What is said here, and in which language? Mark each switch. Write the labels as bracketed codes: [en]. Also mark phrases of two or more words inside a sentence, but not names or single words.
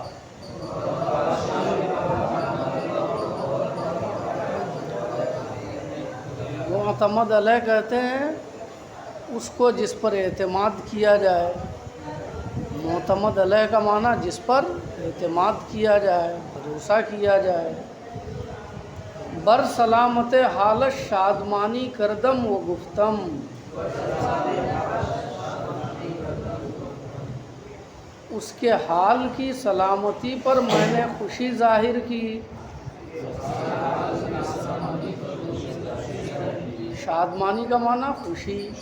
[ur] معتمد علیہ کہتے ہیں اس کو جس پر اعتماد کیا جائے۔ معتمد علیہ کا معنی جس پر اعتماد کیا جائے، بھروسہ کیا جائے۔ [fa] بر سلامت حالت شادمانی کردم و گفتم۔ [ur] اس کے حال کی سلامتی پر میں نے خوشی ظاہر کی۔ شادمانی کا معنی خوشی۔